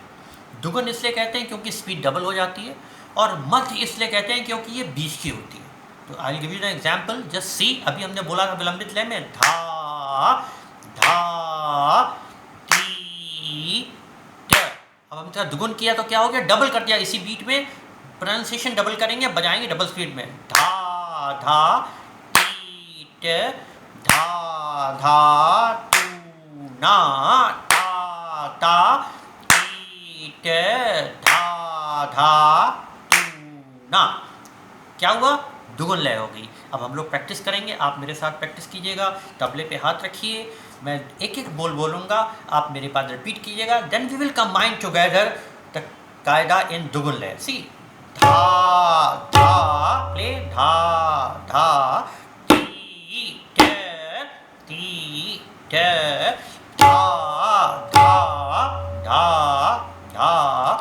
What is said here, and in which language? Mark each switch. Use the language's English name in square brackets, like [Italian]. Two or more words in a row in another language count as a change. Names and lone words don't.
[Hindi] दुगुन इसलिए कहते हैं क्योंकि [English] speed double [Hindi] हो जाती है, और मध्य इसलिए कहते हैं क्योंकि ये बीच की होती है। तो [English] I will give you an example, just see. [Hindi] अभी हमने बोला था विलंबित लय में धा धा ती ट। अब हमने दुगुन किया तो क्या हो गया? डबल कर दिया। इसी बीट में प्रोनाउंसिएशन डबल करेंगे, बजाएंगे [English] double speed [Hindi] में। धा धा ती ट, धा धा तू ना, ता ता धा धा तू ना। क्या हुआ? दुगुन लय हो गई। अब हम लोग प्रैक्टिस करेंगे, आप मेरे साथ प्रैक्टिस कीजिएगा। तबले पे हाथ रखिए, मैं एक एक बोल बोलूँगा, आप मेरे पास रिपीट कीजिएगा। [English] then we will combine together the कायदा in [Hindi] दुगुन लय। सी, धा धा, प्ले, धा धा ती ट धा धा धा धा